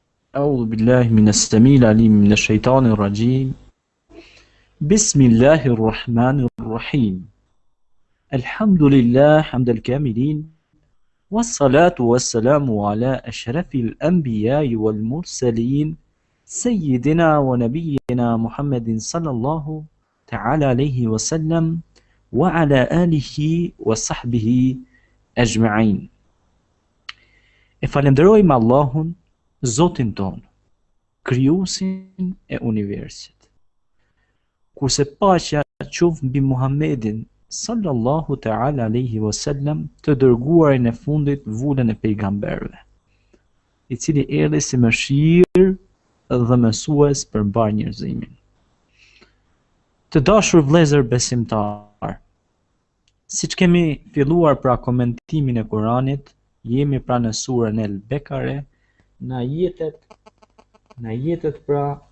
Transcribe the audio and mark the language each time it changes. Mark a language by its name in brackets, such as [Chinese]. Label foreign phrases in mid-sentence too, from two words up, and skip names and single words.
[Arabic] أعوذ بالله من السميع العليم من الشيطان الرجيم بسم الله الرحمن الرحيم الحمد لله حمد الكاملين والصلاة والسلام على أشرف الأنبياء والمرسلين سيدنا ونبينا محمد صلى الله تعالى عليه وسلم وعلى آله وصحبه أجمعين. [Albanian] E falenderojmë Allahun, Zotin tonë, krijuesin e universit. Kurse paqja qoftë mbi Muhammedin [Arabic] صلى الله تعالى عليه وسلم, [Albanian] të dërguarin e fundit, vullën e pejgamberëve, i cili erdhi si mëshirë dhe mësues për mbar njerëzimin. Të dashur vëllezër besimtar, siç kemi filluar pra komentimin e Kuranit, jemi pra në surën El Bekare, në ajetet pra